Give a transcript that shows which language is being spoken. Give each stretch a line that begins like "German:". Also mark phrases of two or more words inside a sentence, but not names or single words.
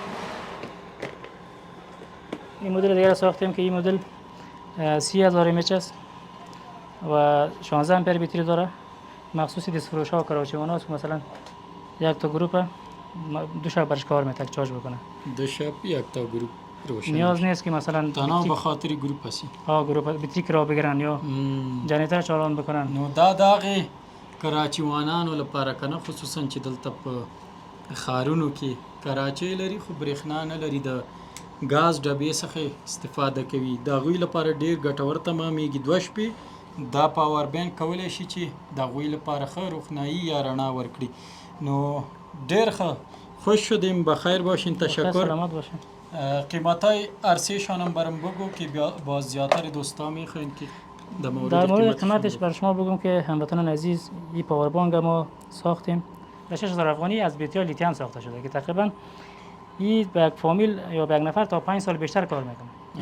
Persian: این مدل دیگر ساختیم که این مدل 30,000 ایمچ است و 16 امپر بطری داره. مخصوص دست فروش ها و کراوچیوان هاست که مثلا یک تا گروپ دو شب برش کار میتونه چارج بکنه. دو شب یک تا گروپ روشن نیاز نیست که مثلا تنها به خاطر گروپ هستی گروپ بطری کرا بگیرن یا جنریتر چالان بکنن.
Pashto: نو دا داغه کراچیوانانو لپاره کنه خصوصا چې دلته په ښارونو کې کراچۍ لري خو برېښنا نه لري د ګاز ډبې څخه استفاده کوي د هغوی لپاره ډېر ګټور تمامېږي. 2 شپې دا پاور بینک کولی شي چې د هغوی لپاره ښه روښنایي یا رڼا ورکړي. نو ډېر ښه
Persian: خوش شدیم بخیر باشین تشکر. سلامت باشین. قیمتای عرصه‌شان هم برام بگو که باز زیادتر دوستا میخواین که در مورد قیمتش بر شما بگم که هموطنان عزیز این پاور بانک ما ساختیم به 6,000 افغانی از بطری لیتیوم ساخته شده که تقریبا این به یک فامیل یا به یک نفر تا 5 سال بیشتر کار میکنه.